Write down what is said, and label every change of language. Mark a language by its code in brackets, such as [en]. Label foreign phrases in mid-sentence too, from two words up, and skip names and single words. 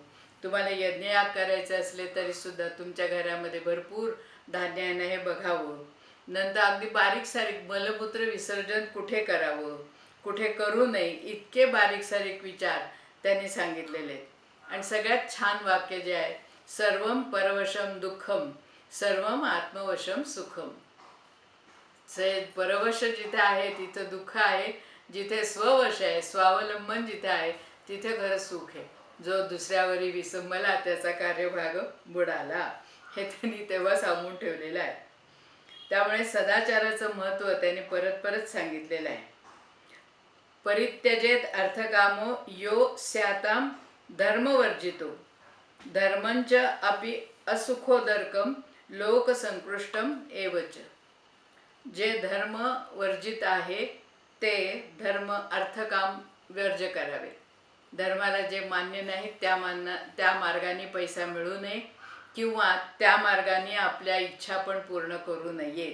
[mr] तुम्हाला यज्ञयाग करायचे असले तरीसुद्धा तुमच्या घरामध्ये भरपूर धान्य आहे ना हे बघावं. नंतर अगदी बारीक सारीक मलमूत्र विसर्जन कुठे करावं, कुठे करू नये, इतके बारीक सारीक विचार त्यांनी सांगितलेले आहेत. आणि सगळ्यात छान वाक्य जे आहे, [sa] सर्वम परवशम दुःखम सर्वम आत्मवशम सुखम. [mr] परवश जिथे आहे तिथं दुःख आहे, जिथे स्ववश आहे स्वावलंबन जिथे आहे तिथे खरं सुख आहे. जो दुसऱ्यावरी विसंबला त्याचा कार्यभाग बुडाला, हे त्यांनी तेव्हा सांगून ठेवलेलं आहे. त्यामुळे सदाचाराचं महत्त्व त्यांनी परत परत सांगितलेलं आहे. [sa] परित्यजेत अर्थकामो यो स्याताम धर्मवर्जितो धर्मंच अपि असुखोदर्कम लोकसंकृष्टम एवच. [mr] जे धर्म वर्जित आहे ते धर्म अर्थकाम वर्ज करावे. धर्माला जे मान्य नाही त्या मार्गाने पैसा मिळू नये किंवा त्या मार्गाने आपल्या इच्छा पण पूर्ण करू नयेत.